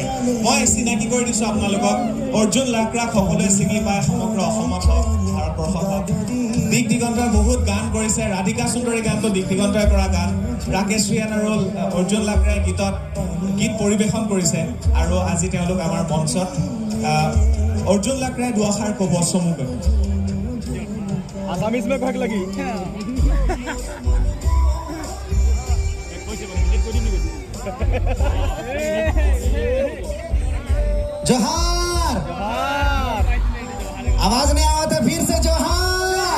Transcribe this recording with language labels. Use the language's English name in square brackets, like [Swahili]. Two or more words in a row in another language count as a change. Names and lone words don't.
[Assamese] মই চিনাকি কৰি দিছোঁ আপোনালোকক, অৰ্জুন লাকৰাক সকলোৱে চিনি পায়, সমগ্ৰ অসমত হওক ভাৰতবৰ্ষত হওক। দিক দিগন্তই বহুত গান কৰিছে, ৰাধিকা সুন্দৰী গানটো দিক দিগন্তই কৰা গান। ৰাকেশ ৰিয়ান আৰু অৰ্জুন লাকৰাই গীত পৰিৱেশন কৰিছে আৰু আজি তেওঁলোক আমাৰ মঞ্চত। অৰ্জুন লাকৰাই দুআষাৰ ক'ব চমুকৈ। [Hindi] आसामीज में भाग लगी जोहार आवाज नहीं आवा था, फिर से जोहार।